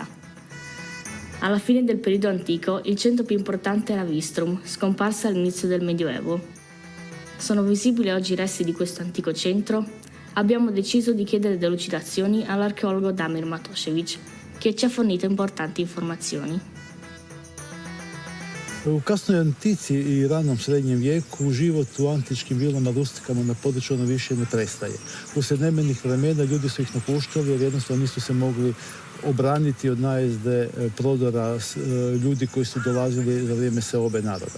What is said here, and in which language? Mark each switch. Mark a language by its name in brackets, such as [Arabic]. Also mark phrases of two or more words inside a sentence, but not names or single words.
[Italian] Alla fine del periodo antico, il centro più importante era Vistrum, scomparsa all'inizio del Medioevo. Sono visibili oggi i resti di questo antico centro? abbiamo deciso di chiedere delucidazioni all'archeologo Damir Matošević, che ci ha fornito importanti informazioni. [Croatian] U kasnoj antici i ranom srednjem vijeku život u antičkim vilama rustikama na području ono više ne prestaje. Usred nemirnih vremena ljudi su ih napuštali jer jednostavno nisu se mogli obraniti od najezde prodora ljudi koji su dolazili za vrijeme seobe naroda.